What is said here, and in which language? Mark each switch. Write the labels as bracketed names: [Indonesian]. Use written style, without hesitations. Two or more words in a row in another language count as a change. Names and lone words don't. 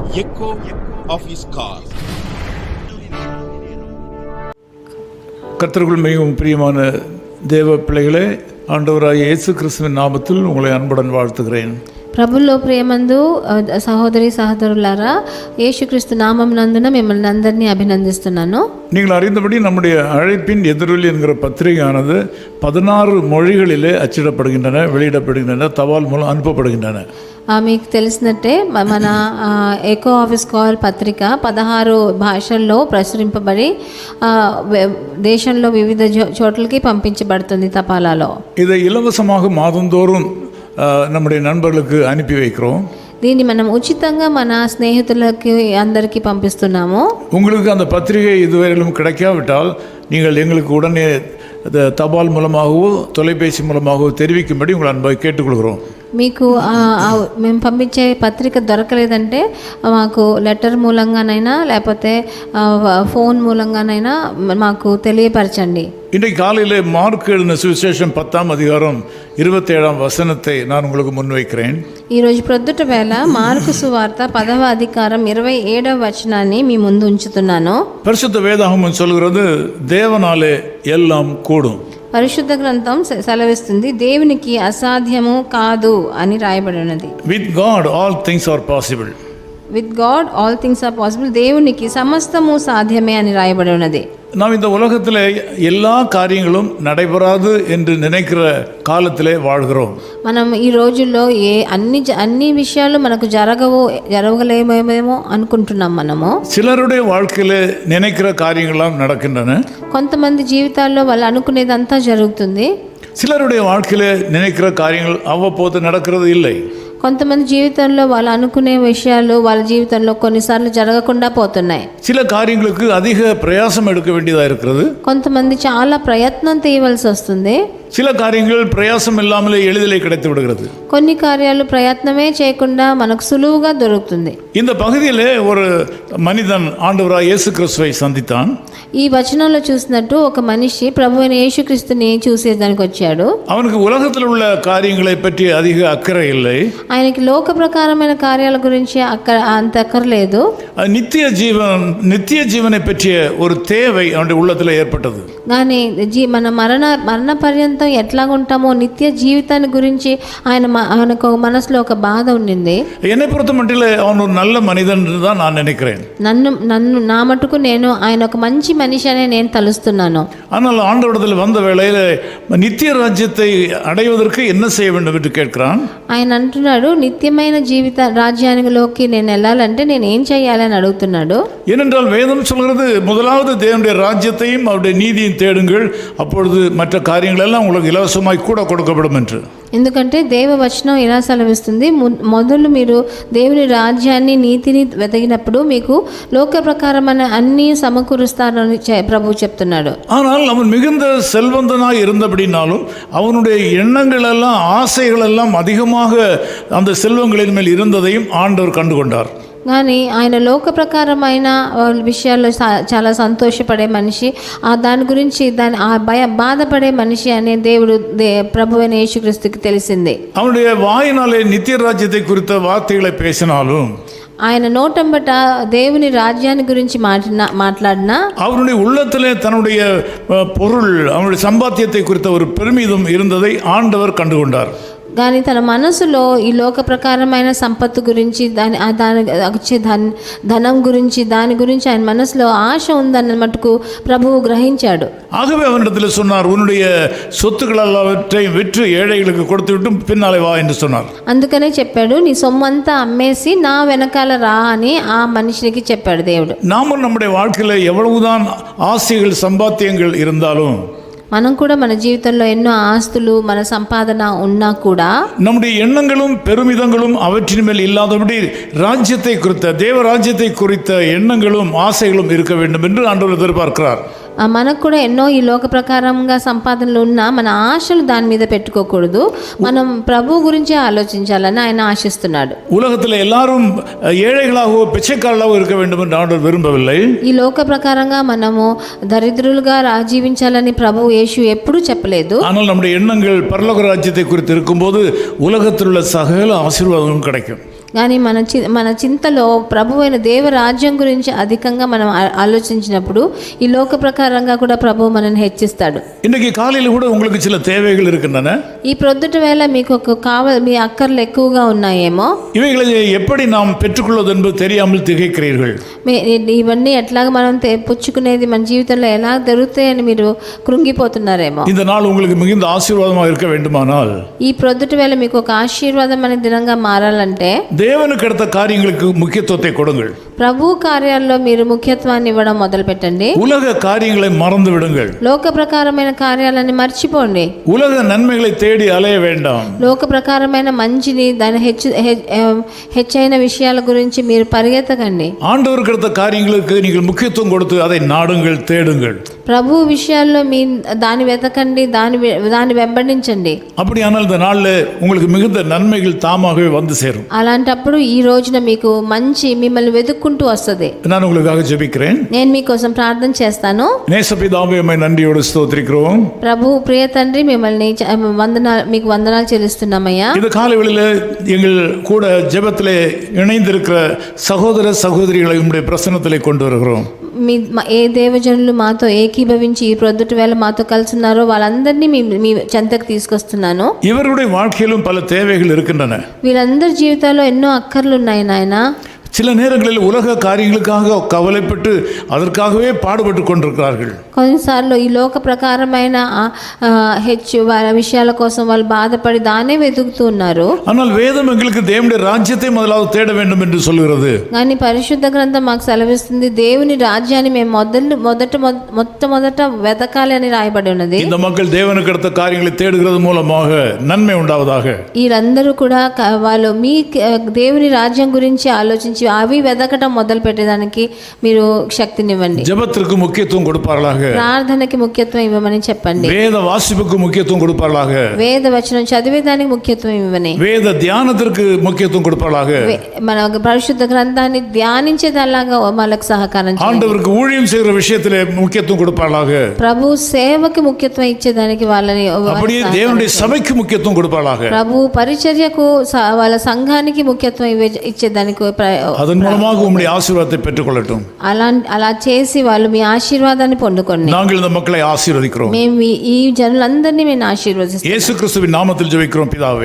[English] echo of his car. [Tamil] கர்த்தருக்குள் மிகவும் பிரியமான தேவ பிள்ளைகளே, ஆண்டவராகிய இயேசு கிறிஸ்துவின் நாமத்தில் உங்களை அன்புடன் வாழ்த்துகிறேன். [Telugu] ప్రభుల్లో ప్రియమందు సహోదరి సహోదరులారా, యేసుక్రీస్తు నామం నందున మిమ్మల్ని అందరినీ అభినందిస్తున్నాను. [Tamil] நீங்கள் அறிந்தபடி நம்முடைய அழைப்பின் எதிரொலி என்கிற பத்திரிகையானது 16 மொழிகளிலே அச்சிடப்படுகின்றன, வெளியிடப்படுகின்றன, தபால் மூலம் அனுப்பப்படுகின்றன. [Telugu] మీకు తెలిసినట్టే మన ఎకో ఆఫీస్ కాల్ పత్రిక 16 భాషల్లో ప్రచురింపబడి దేశంలో వివిధ చోట్లకి పంపించబడుతుంది తపాలాలో. [Tamil] இதை இலவசமாக மாதந்தோறும் நம்முடைய நண்பர்களுக்கு அனுப்பி வைக்கிறோம். [Telugu] దీన్ని మనం ఉచితంగా మన స్నేహితులకి అందరికీ పంపిస్తున్నాము. [Tamil] உங்களுக்கு அந்த பத்திரிகை இதுவரையிலும் கிடைக்காவிட்டால் நீங்கள் எங்களுக்கு உடனே தபால் மூலமாகவோ தொலைபேசி மூலமாகவோ தெரிவிக்கும்படி உங்களை அன்பை கேட்டுக்கொள்கிறோம். [Telugu] మీకు మేము పంపించే పత్రిక దొరకలేదంటే మాకు లెటర్ మూలంగానైనా లేకపోతే ఫోన్ మూలంగానైనా మాకు తెలియపరచండి. [Tamil] இன்றைக்கு காலையில் மார்க் எழுதின சுவிசேஷம் 10ஆம் அதிகாரம் 27ஆம் வசனத்தை நான் உங்களுக்கு முன்வைக்கிறேன். [Telugu] ఈరోజు ప్రొద్దుట వేళ మార్కు సువార్త 10వ అధికారం 27వ వచనాన్ని మీ ముందు ఉంచుతున్నాను. [Tamil] பரிசுத்த வேதாகமம் சொல்கிறது, தேவனாலே எல்லாம் கூடும். [Telugu] పరిశుద్ధ గ్రంథం సెలవిస్తుంది, దేవునికి అసాధ్యము కాదు అని రాయబడి ఉన్నది. [English] With God all things are possible. With God all things are possible. [Telugu] దేవునికి సమస్తము సాధ్యమే అని రాయబడి ఉన్నది. [Tamil] நாம் இந்த உலகத்தில் எல்லா காரியங்களும் நடைபெறாது என்று நினைக்கிற காலத்திலே வாழ்கிறோம். [Telugu] మనం ఈ రోజుల్లో అన్ని విషయాలు మనకు జరగలేమేమో అనుకుంటున్నాం. మనము [Tamil] சிலருடைய வாழ்க்கையில நினைக்கிற காரியங்கள்லாம் நடக்கின்றன. [Telugu] కొంతమంది జీవితాల్లో వాళ్ళు అనుకునేదంతా జరుగుతుంది. [Tamil] சிலருடைய வாழ்க்கையில நினைக்கிற காரியங்கள் அவ்வப்போது நடக்கிறது இல்லை. [Telugu] కొంతమంది జీవితంలో వాళ్ళు అనుకునే విషయాలు వాళ్ళ జీవితంలో కొన్నిసార్లు జరగకుండా పోతున్నాయి. [Tamil] சில காரியங்களுக்கு அதிக பிரயாசம் எடுக்க வேண்டியதா இருக்கிறது. [Telugu] కొంతమంది చాలా ప్రయత్నం చేయవలసి వస్తుంది. [Tamil] சில காரியங்கள் பிரயாசம் இல்லாமலே எளிதிலே கிடைத்து விடுகிறது. [Telugu] కొన్ని కార్యాలు ప్రయత్నమే చేయకుండా మనకు సులువుగా దొరుకుతుంది. [Tamil] இந்த பகுதியிலே ஒரு மனிதன் ஆண்டவராகிய இயேசு கிறிஸ்துவை சந்தித்தான். [Telugu] ఈ వచనంలో చూసినట్టు ఒక మనిషి ప్రభువైన యేసుక్రీస్తుని చూసేదానికి వచ్చాడు. [Tamil] அவனுக்கு உலகத்தில் உள்ள காரியங்களை பற்றி அதிக அக்கறை இல்லை. [Telugu] ఆయనకి లోక ప్రకారమైన కార్యాల గురించి అంత అక్కర్లేదు. [Tamil] நித்திய ஜீவனை பற்றிய ஒரு தேவை அவனுடைய உள்ளத்தில் ஏற்பட்டது. [Telugu] కానీ మన మరణ పర్యంతం ఎట్లాగుంటామో నిత్య జీవితాన్ని గురించి ఆయనకు మనసులో ఒక బాధ ఉండింది. [Tamil] என்னை பொறுத்த மட்டில் அவன் ஒரு நல்ல மனிதன் தான் நான் நினைக்கிறேன். [Telugu] నా మటుకు నేను ఆయన ఒక మంచి మనిషి అనే నేను తలుస్తున్నాను. [Tamil] ஆனால் ஆண்டவரிடத்தில் வந்த வேளையில் நித்திய ராஜ்யத்தை அடைவதற்கு என்ன செய்ய வேண்டும் என்று கேட்கிறான். [Telugu] ఆయన అంటున్నాడు, నిత్యమైన జీవిత రాజ్యానిలోకి నేను వెళ్ళాలంటే నేను ఏం చేయాలని అడుగుతున్నాడు. [Tamil] ஏனென்றால் வேதம் சொல்கிறது, முதலாவது தேவனுடைய ராஜ்யத்தையும் அவருடைய நீதியும் தேடுங்கள், அப்பொழுது மற்ற காரியங்கள் எல்லாம் உங்களுக்கு இலவசமாய் கூட கொடுக்கப்படும் என்று. [Telugu] ఎందుకంటే దేవ వచనం ఇలా సెలవిస్తుంది, మొదలు మీరు దేవుని రాజ్యాన్ని నీతిని వెతకినప్పుడు మీకు లోక ప్రకారమైన అన్ని సమకూరుస్తారని ప్రభు చెప్తున్నాడు. [Tamil] ஆனால் அவன் மிகுந்த செல்வந்தனாய் இருந்தபடினாலும் அவனுடைய எண்ணங்கள் எல்லாம் ஆசைகள் எல்லாம் அதிகமாக அந்த செல்வங்களின் மேல் இருந்ததையும் ஆண்டவர் கண்டுகொண்டார். [Telugu] కానీ ఆయన లోక ప్రకారమైన విషయాల్లో చాలా సంతోషపడే మనిషి, దాని గురించి బాధపడే మనిషి అనే దేవుడు ప్రభువైన యేసుక్రీస్తుకి తెలిసింది. [Tamil] அவனுடைய வாயினாலே நித்திய ராஜ்யத்தை குறித்த வார்த்தைகளை பேசினாலும், [Telugu] ఆయన నోటంబట దేవుని రాజ్యాన్ని గురించి మాట్లాడినా, [Tamil] அவருடைய உள்ளத்திலே தன்னுடைய பொருள், அவனுடைய சம்பாத்தியத்தை குறித்த ஒரு பெருமிதம் இருந்ததை ஆண்டவர் கண்டுகொண்டார். [Telugu] కానీ తన మనసులో ఈ లోక ప్రకారమైన సంపత్తు గురించి వచ్చే ధనం గురించి దాని గురించి ఆయన మనసులో ఆశ ఉందన్న మటుకు ప్రభువు గ్రహించాడు. [Tamil] ஆகவே அவனிடத்தில் சொன்னார், உன்னுடைய சொத்துக்கள் எல்லாவற்றையும் விற்று ஏழைகளுக்கு கொடுத்து விட்டு பின்னாலே வா என்று சொன்னார். [Telugu] అందుకనే చెప్పాడు, నీ సొమ్మంతా అమ్మేసి నా వెనకాల రా అని ఆ మనిషికి చెప్పాడు దేవుడు. [Tamil] நாமும் நம்முடைய வாழ்க்கையில் எவ்வளவுதான் ஆசைகள் சம்பாத்தியங்கள் இருந்தாலும், [Telugu] మనం కూడా మన జీవితంలో ఎన్నో ఆస్తులు మన సంపాదన ఉన్నా కూడా [Tamil] நம்முடைய எண்ணங்களும் பெருமிதங்களும் அவற்றின் மேல் இல்லாதபடி ராஜ்யத்தை குறித்த தேவ ராஜ்யத்தை குறித்த எண்ணங்களும் ஆசைகளும் இருக்க வேண்டும் என்று ஆண்டவர் எதிர்பார்க்கிறார். [Telugu] మనకు కూడా ఎన్నో ఈ లోక ప్రకారంగా సంపాదనలు ఉన్నా మన ఆశలు దాని మీద పెట్టుకోకూడదు. మనం ప్రభు గురించి ఆలోచించాలని ఆయన ఆశిస్తున్నాడు. [Tamil] உலகத்தில் எல்லாரும் ஏழைகளாகவோ பிச்சைக்காரர்களாகவோ இருக்க வேண்டும் என்று ஆண்டவர் விரும்பவில்லை. [Telugu] ఈ లోక ప్రకారంగా మనము దరిద్రులుగా జీవించాలని ప్రభు యేసు ఎప్పుడూ చెప్పలేదు. [Tamil] ஆனால் நம்முடைய எண்ணங்கள் பரலோக ராஜ்யத்தை குறித்து இருக்கும்போது உலகத்தில் உள்ள சகல ஆசீர்வாதங்களும் கிடைக்கும். [Telugu] కానీ మన చింతలో ప్రభు అయిన దేవరాజ్యం గురించి అధికంగా మనం ఆలోచించినప్పుడు ఈ లోక ప్రకారంగా కూడా ప్రభు మనల్ని హెచ్చిస్తాడు. [Tamil] இன்னைக்கு காலையில் கூட உங்களுக்கு சில தேவைகள் இருக்கின்றன. [Telugu] ఈ ప్రొద్దుట వేళ మీకు మీ అక్కర్లు ఎక్కువగా ఉన్నాయేమో. [Tamil] இவைகளை எப்படி நாம் பெற்றுக்கொள்வது என்பது தெரியாமல் திகைக்கிறீர்கள். [Telugu] ఇవన్నీ ఎట్లాగా మనం పుచ్చుకునేది మన జీవితంలో ఎలా దొరుకుతాయని మీరు కృంగిపోతున్నారేమో. [Tamil] இந்த நாள் உங்களுக்கு மிகுந்த ஆசீர்வாதமாக இருக்க வேண்டுமானால் [Telugu] ఈ ప్రొద్దుట వేళ మీకు ఒక ఆశీర్వాదం అనే దినంగా మారాలంటే [Tamil] தேவனுக்கு அடுத்த காரியங்களுக்கு முக்கியத்துவத்தை கொடுங்கள். [Telugu] ప్రభు కార్యాల్లో మీరు ముఖ్యత్వాన్ని ఇవ్వడం మొదలు పెట్టండి. [Tamil] உலக காரியங்களை மறந்து விடுங்கள். [Telugu] లోక ప్రకారమైన కార్యాలని మర్చిపోండి. [Tamil] உலக நன்மைகளை தேடி அலைய வேண்டாம். [Telugu] లోక ప్రకారమైన మంచిని దాని హెచ్చైన విషయాల గురించి మీరు పరిగెత్తకండి. [Tamil] ஆண்டவருக்கு அடுத்த காரியங்களுக்கு நீங்கள் முக்கியத்துவம் கொடுத்து அதை நாடுங்கள், தேடுங்கள். [Telugu] ప్రభు విషయాల్లో మీ దాన్ని వెతకండి, దాన్ని వెంబడించండి. [Tamil] அப்படியானால் இந்த நாள்ல உங்களுக்கு மிகுந்த நன்மைகள் தாமாகவே வந்து சேரும். [Telugu] అలాంటప్పుడు ఈ రోజున మీకు మంచి మిమ్మల్ని వెతుక్కుంటూ వస్తుంది. [Tamil] நான் உங்களுக்காக ஜெபிக்கிறேன். [Telugu] నేను మీకోసం ప్రార్థన చేస్తాను. [Tamil] நேசபிதாவே உம்மை நன்றியோடு ஸ்தோத்திரிக்கிறோம். [Telugu] ప్రభు ప్రియ తండ్రి మిమ్మల్ని మీకు వందనాలు చెల్లిస్తున్నామయ్యా. [Tamil] இந்த காலைவெளியில எங்கள் கூட ஜெபத்திலே இணைந்திருக்கிற சகோதர சகோதரிகளை உம்முடைய பிரசன்னத்திலே கொண்டு வருகிறோம். [Telugu] ఏ దేవజనులు మాతో ఏకీభవించి ఈ ప్రొద్దుట వేళ మాతో కలిసి ఉన్నారో వాళ్ళందరినీ మీ చెంతకు తీసుకొస్తున్నాను. [Tamil] இவருடைய வாழ்க்கையிலும் பல தேவைகள் இருக்கின்றன. [Telugu] వీళ్ళందరి జీవితాల్లో ఎన్నో అక్కర్లు ఉన్నాయి నాయనా. [Tamil] சில நேரங்களில் உலக காரியங்களுக்காக கவலைப்பட்டு அதற்காகவே பாடுபட்டு கொண்டிருக்கிறார்கள். [Telugu] కొన్నిసార్లు ఈ లోక ప్రకారమైన విషయాల కోసం వాళ్ళు బాధపడి దానే వెతుకుతూ ఉన్నారు. [Tamil] ஆனால் வேதம் எங்களுக்கு தேவனுடைய ராஜ்யத்தை முதலாவது தேட வேண்டும் என்று சொல்கிறது. [Telugu] కానీ పరిశుద్ధ గ్రంథం మాకు సెలవిస్తుంది దేవుని రాజ్యాన్ని మేము మొట్టమొదట వెతకాలి అని రాయబడి ఉన్నది. [Tamil] இந்த மக்கள் தேவனுக்கு அடுத்த காரியங்களை தேடுகிறது மூலமாக நன்மை உண்டாவதாக. [Telugu] వీరందరూ కూడా వాళ్ళు మీ దేవుని రాజ్యం గురించి ఆలోచించి అవి వెతకటం మొదలు పెట్టేదానికి మీరు శక్తినివ్వండి. [Tamil] ஜெபத்திற்கு முக்கியத்துவம் கொடுப்பார்களாக. [Telugu] ప్రార్థనకి ముఖ్యత్వం ఇవ్వమని చెప్పండి. [Tamil] வேத வாசிப்புக்கு முக்கியத்துவம் கொடுப்பார்களாக. [Telugu] వేద వచనం చదివేదానికి ముఖ్యత్వం ఇవ్వమని. [Tamil] வேத தியானத்திற்கு முக்கியத்துவம் கொடுப்பார்களாக. [Telugu] మన పరిశుద్ధ గ్రంథాన్ని ధ్యానించేదలాగా వాళ్ళకి సహకారం చేయండి. [Tamil] ஆண்டவருக்கு ஊழியம் செய்கிற விஷயத்திலே முக்கியத்துவம் கொடுப்பார்களாக. [Telugu] ప్రభు సేవకి ముఖ్యత్వం ఇచ్చేదానికి వాళ్ళని [Tamil] அப்படியே தேவனுடைய சபைக்கு முக்கியத்துவம் கொடுப்பார்களாக. [Telugu] ప్రభు పరిచర్యకు వాళ్ళ సంఘానికి ముఖ్యత్వం ఇచ్చేదానికి [Tamil] அதன் மூலமாக உம்முடைய ஆசீர்வாதத்தை பெற்றுக்கொள்ளட்டும். [Telugu] అలా చేసి వాళ్ళు మీ ఆశీర్వాదాన్ని పొందుకోండి. [Tamil] நாங்கள் இந்த மக்களை ஆசீர்வதிக்கிறோம். [Telugu] మేము ఈ జనులందరినీ మేము ఆశీర్వదిస్తాం. [Tamil] இயேசு கிறிஸ்துவின் நாமத்தில் ஜெபிக்கிறோம் பிதாவே.